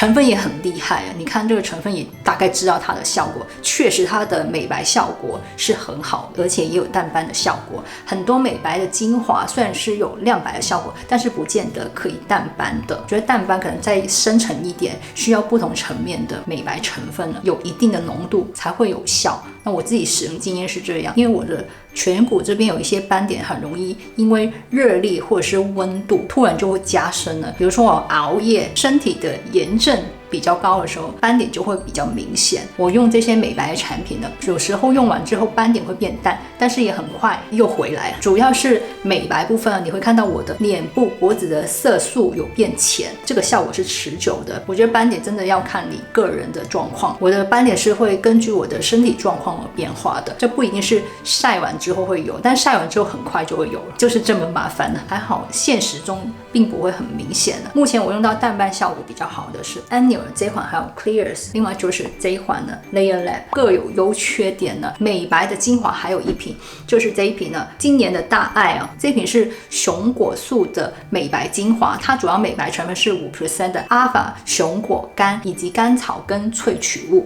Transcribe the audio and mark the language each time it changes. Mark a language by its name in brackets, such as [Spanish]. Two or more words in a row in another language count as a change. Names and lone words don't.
[Chinese] 成分也很厲害啊，你看這個成分也大概知道它的效果，確實它的美白效果是很好，而且也有淡斑的效果。很多美白的精華雖然是有亮白的效果，但是不見得可以淡斑的。我覺得淡斑可能再深層一點，需要不同層面的美白成分呢，有一定的浓度才會有效。那我自己使用经驗是这樣，因為我的颧骨這邊有一些斑點，很容易因為熱力或者是溫度突然就會加深了。比如說我熬夜，身體的炎症比較高的時候，斑點就會比較明顯。我用這些美白的產品呢，有時候用完之後斑點會變淡，但是也很快又回來了。主要是美白部分，你會看到我的臉部、脖子的色素有變淺，這個效果是持久的。我覺得斑點真的要看你個人的狀況，我的斑點是會根據我的身體狀況而變化的，這不一定是曬完之後會有，但曬完之後很快就會有了，就是這麼麻煩的。還好現實中並不會很明顯的。目前我用到淡斑效果比較好的是 Annual 這一款，還有 Clears，另外就是這一款呢 Layer Lab， 各有優缺點呢。美白的精華還有一瓶，就是這一瓶呢，今年的大愛啊，這一瓶是熊果素的美白精華，它主要美白成分是5% 的阿法熊果苷以及甘草根萃取物。